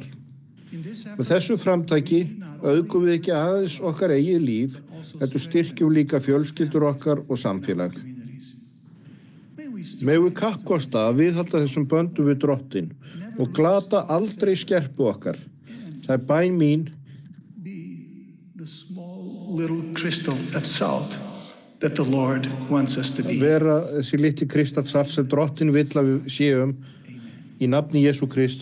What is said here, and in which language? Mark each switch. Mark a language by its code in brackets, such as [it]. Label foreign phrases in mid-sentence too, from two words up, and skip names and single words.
[is] Með þessu framtæki auðgum við ekki aðeins okkar eigið líf, heldur styrkjum líka fjölskyldur okkar og samfélag. Megum við kappkosta að viðhalda þessum böndum við Drottinn og glata aldrei skerpu okkar. Það bæn mín. [en] The small little crystal of salt that the Lord wants us to be. [is] Vera þessi litli kristalsalt sem Drottinn vill að við séum í nafni Jesú Krist.